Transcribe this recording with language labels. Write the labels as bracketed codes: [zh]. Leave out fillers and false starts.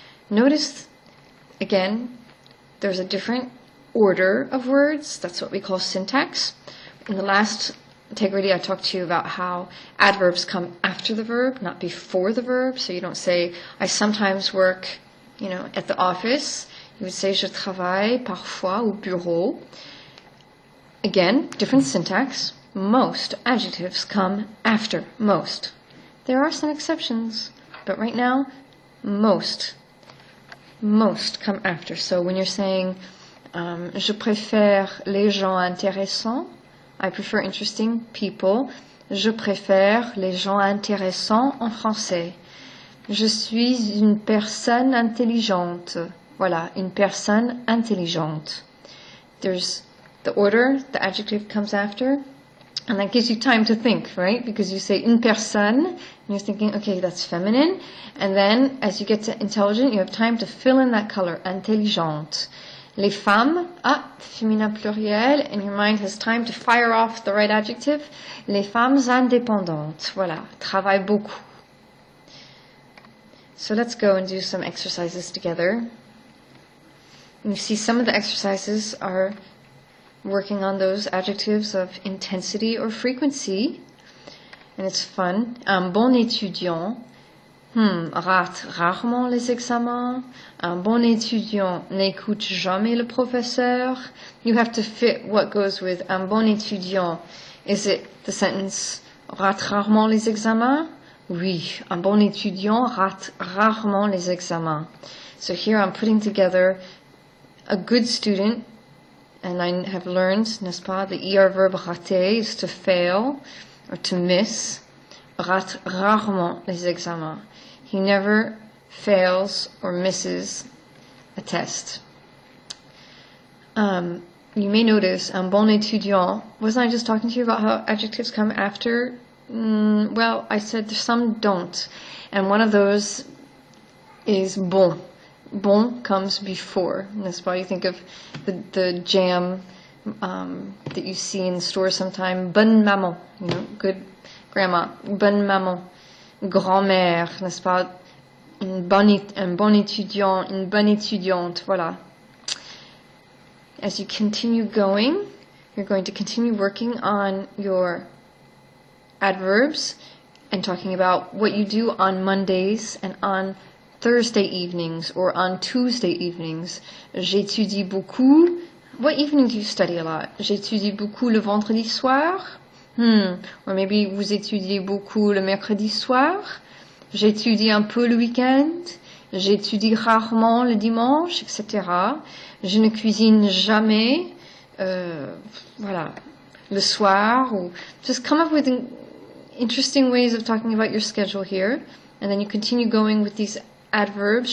[en] Notice, again, there's a different order of words. That's what we call syntax. In the last Integrity, I talked to you about how adverbs come after the verb, not before the verb. So you don't say, I sometimes work, at the office. You would say, [fr] je travaille parfois au bureau. [en] Again, different syntax. Most adjectives come after. Most. There are some exceptions, but right now, most come after. So when you're saying, [fr] je préfère les gens intéressants, [en] I prefer interesting people. [fr] Je préfère les gens intéressants en français. Je suis une personne intelligente. Voilà, une personne intelligente. [en] There's the order, the adjective comes after, and that gives you time to think, right? Because you say une personne, and you're thinking, okay, that's feminine. And then as you get to intelligent, you have time to fill in that color, intelligente. [fr] Les femmes, féminin pluriel, [en] and your mind has time to fire off the right adjective. [fr] Les femmes indépendantes, voilà, travaillent beaucoup. [en] So let's go and do some exercises together. You see some of the exercises are working on those adjectives of intensity or frequency, and it's fun. [fr] Un bon étudiant rate rarement les examens. Un bon étudiant n'écoute jamais le professeur. [en] You have to fit what goes with [fr] un bon étudiant. [en] Is it the sentence [fr] rate rarement les examens? Oui, un bon étudiant rate rarement les examens. [en] So here I'm putting together a good student, and I have learned, [fr] n'est-ce pas, [en] the ER verb rater is to fail or to miss. [fr] Rate rarement les examens. [en] He never fails or misses a test. You may notice, [fr] un bon étudiant, [en] wasn't I just talking to you about how adjectives come after? Well, I said some don't. And one of those is bon. Bon comes before. And that's why you think of the jam that you see in the store sometime. [fr] Bonne maman, [en] good grandma. [fr] Bonne maman. Grand-mère, n'est-ce pas? Un bon étudiant, une bonne étudiante, voilà. [en] As you continue going, you're going to continue working on your adverbs and talking about what you do on Mondays and on Thursday evenings or on Tuesday evenings. [fr] J'étudie beaucoup. [en] What evening do you study a lot? [fr] J'étudie beaucoup le vendredi soir. [en] Or maybe [fr] vous étudiez beaucoup le mercredi soir. J'étudie un peu le week-end. J'étudie rarement le dimanche, etc. Je ne cuisine jamais. Voilà. le soir, [en] or just come up with interesting ways of talking about your schedule here. And then you continue going with these adverbs.